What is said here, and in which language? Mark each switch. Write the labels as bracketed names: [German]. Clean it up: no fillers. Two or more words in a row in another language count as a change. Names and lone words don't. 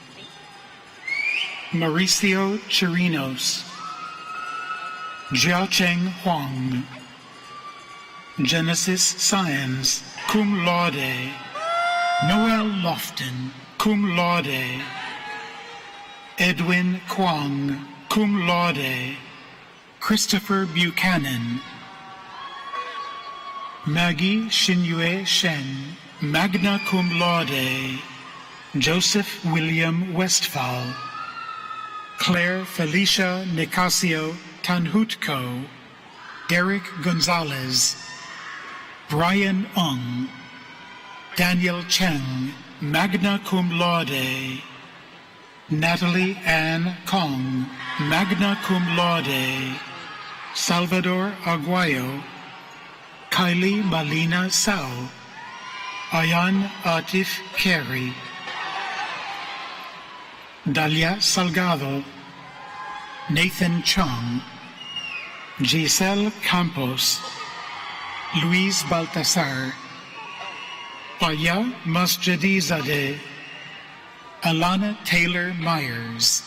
[English] Mauricio Chirinos, Jiaocheng Huang, Genesis Science, [Latin] cum laude, [English] Noel Lofton, [Latin] cum laude. [English] Edwin Kwong, [Latin] cum laude. [English] Christopher Buchanan. Maggie Shinyue Shen, [Latin] magna cum laude. [English] Joseph William Westphal. Claire Felicia Nicasio Tanhutko. Derek Gonzalez. Brian Ung. Daniel Cheng, [Latin] magna cum laude. [English] Natalie Ann Kong, [Latin] magna cum laude. [English] Salvador Aguayo. Kylie Malina Sao. Ayan Atif Carey. Dalia Salgado. Nathan Chung. Giselle Campos. Luis Baltasar. Paya Masjidizadeh. Alana Taylor Myers.